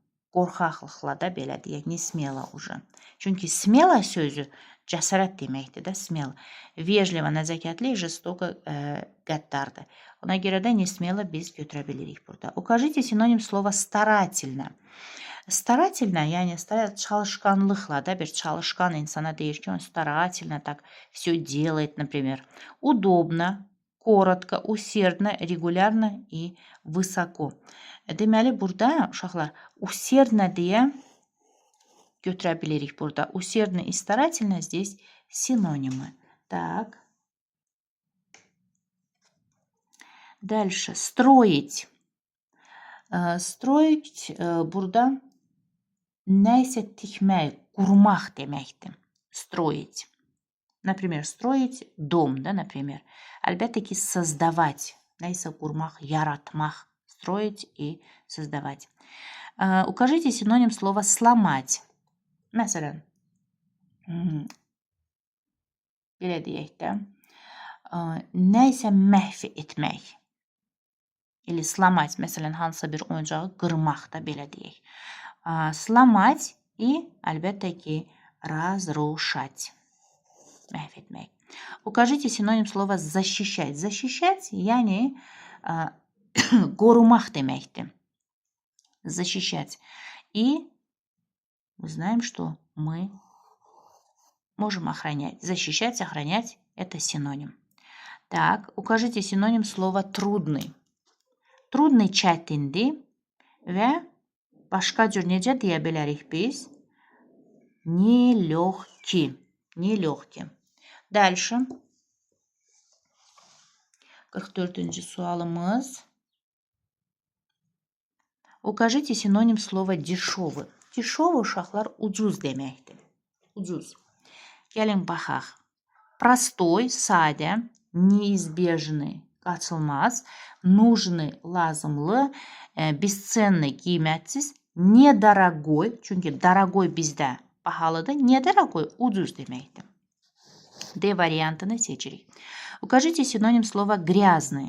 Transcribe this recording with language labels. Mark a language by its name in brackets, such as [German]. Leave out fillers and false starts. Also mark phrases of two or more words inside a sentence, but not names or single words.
[Azerbaijani] qorxaqlıqla da belə deyək, [Russian] не смело уже. [Azerbaijani] Çünki смело sözü cəsarət deməkdir də, [Russian] смело. Вежливо, [Azerbaijani] nəzakətli, жестоко, qəddardır. Ona görə də [Russian] не смело [Azerbaijani] biz götürə bilirik burada. [Russian] Укажите синоним слова старательно. Старательно, [Azerbaijani] yəni çalışqanlıqla da bir çalışqan insana deyir ki, [Russian] он старательно так все делает, например. Удобно, коротко, усердно, регулярно и высоко. [Azerbaijani] Deməli, burada uşaqlar усердно deyə götürə bilirik burada. [Russian] Усердно и старательно здесь синонимы. Так. Дальше. Строить. [Azerbaijani] Строить burada nəysə tikmək, qurmaq deməkdir. Строить. [Russian] Например, строить дом, да, например. [Azerbaijani] Əlbəttə ki, создавать. Nəysə qurmaq, yaratmaq. [Russian] Строить и создавать. Укажите синоним слова сломать. [Azerbaijani] Məsələn, belə deyək də, nəysə məhv etmək. [Russian] Или сломать, [Azerbaijani] məsələn, hansısa bir oyuncağı qırmaq da belə deyək. [Russian] Сломать и, [Azerbaijani] əlbəttə ki, разрушать. Məhv etmək. [Russian] Укажите синоним слова защищать. Защищать, [Azerbaijani] yəni qorumaq deməkdir. [Russian] Защищать. И мы знаем, что мы можем охранять. Защищать, охранять – это синоним. Так, укажите синоним слова трудный. [Azerbaijani] Trudный çətindir və başqa cür necə deyə bilərik biz? [Russian] Нелегкий. Нелегкий. Дальше. [Azerbaijani] 44-cü sualımız. [Russian] Укажите синоним слова дешевый. [Azerbaijani] Dешевый uşaqlar ucuz deməkdir. Ucuz. Gəlin baxaq. Простой, sadə, [Russian] неизбежный, qaçılmaz, нужный, lazımlı, бесценный, qiymətsiz, недорогой, [Azerbaijani] çünki daragoy bizdə bahalıdır, недорогой, ucuz deməkdir. D variantını seçirik. [Russian] Укажите синоним слова грязный.